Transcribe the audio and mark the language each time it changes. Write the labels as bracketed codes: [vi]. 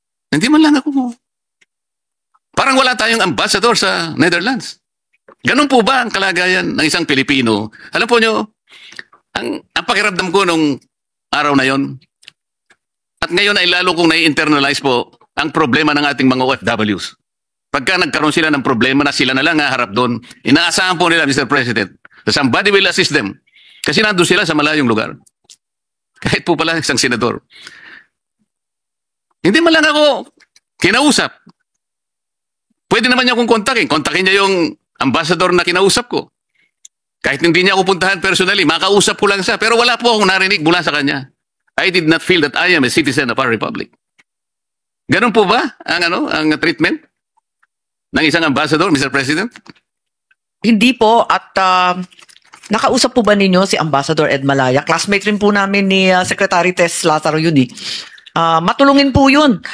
[tl] Hindi man lang ako. Parang wala tayong ambassador sa Netherlands. Ganun po ba ang kalagayan ng isang Pilipino? Alam po nyo, ang pakiramdam ko nung araw na yon, at ngayon ay lalo kong nai-internalize po ang problema ng ating mga OFWs. Pagka nagkaroon sila ng problema na sila na lang haharap doon, inaasahan po nila, Mr. [en] President, that somebody will assist them. [tl] Kasi nandun sila sa malayong lugar. Kahit po pala isang senador. Hindi man lang ako kinausap. Pwede naman niya akong kontakin. Kontakin niya yung ambassador na kinausap ko. Kahit hindi niya ako puntahan personally, makausap ko lang siya. Pero wala po akong narinig mula sa kanya. [en] I did not feel that I am a citizen of our republic. [tl] Ganun po ba ang treatment ng isang ambassador, Mr. [en] President? [tl] Hindi po. At nakausap po ba ninyo si Ambassador Ed Malaya? Classmate rin po namin ni Secretary Tess Lazaro yun eh. Matulungin po yun.